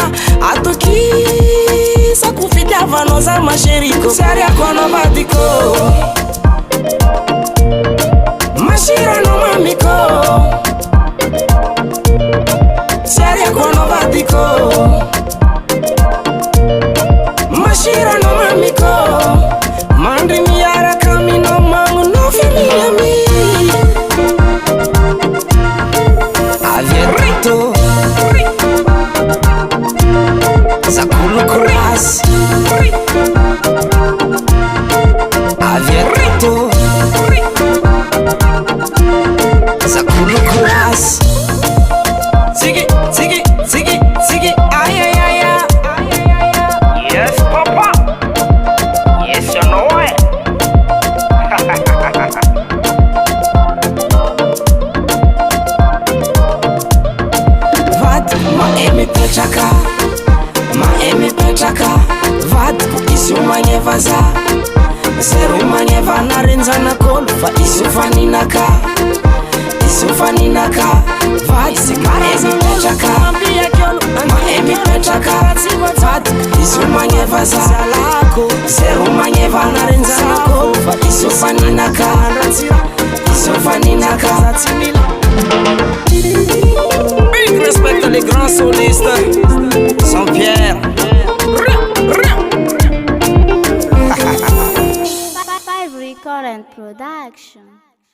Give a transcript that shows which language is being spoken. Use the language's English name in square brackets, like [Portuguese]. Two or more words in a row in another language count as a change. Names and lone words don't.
[Malagasy] Atokisako fitiavanao za maseriko, tsy ariako anao vadiko, masirano mamiko, tsy ariako anao vadiko, masirano mamiko. Mandry miaraka aminao magnono fiamiami, averito zakolo kurasy, averito zakolo kurasy. Ziggy, ziggy, ziggy, ziggy, ay ay ay ay. [English] Yes papa, yes you know it. [Malagasy] Vadiko mahay mipetraka, mahay mipetraka, vadiko izy io magneva za, zero magneva narenjanak'olo fa izy io faninaka, izy io faninaka. Vadiko mahay mipetraka, mahay mipetraka, vadiko izy io magneva za, zero magneva narenjanak'olo fa izy io faninaka, izy io faninaka. [English] Big respect [French] les grands solistes, Saint-Pierre. [English] Five Recording Production.